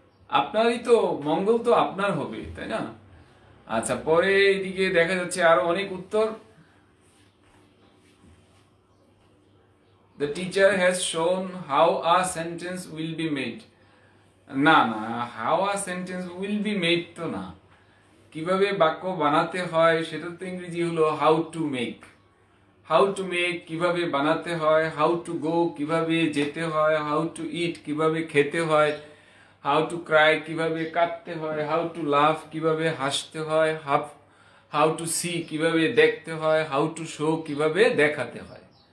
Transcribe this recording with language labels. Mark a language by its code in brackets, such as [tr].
[bn] আপনারই তো মঙ্গল, তো আপনার হবে, তাই না? আচ্ছা, পরে এদিকে দেখা যাচ্ছে আরো অনেক উত্তর। [en] The teacher has shown how a sentence will be made. [bn] না না, [en] how a sentence will be made [bn] তো না, কিভাবে বাক্য বানাতে হয় সেটা তো ইংরেজি হলো [en] how to make। how to make [bn] কিভাবে বানাতে হয়, [en] how to go [bn] কিভাবে যেতে হয়, [en] how to eat [bn] কিভাবে খেতে হয়, [en] how to cry [bn] কিভাবে কাঁদতে হয়, [en] how to laugh [bn] কিভাবে হাসতে হয়, [en] how to see [bn] কিভাবে দেখতে হয়, [en] how to show [bn] কিভাবে দেখাতে হয়।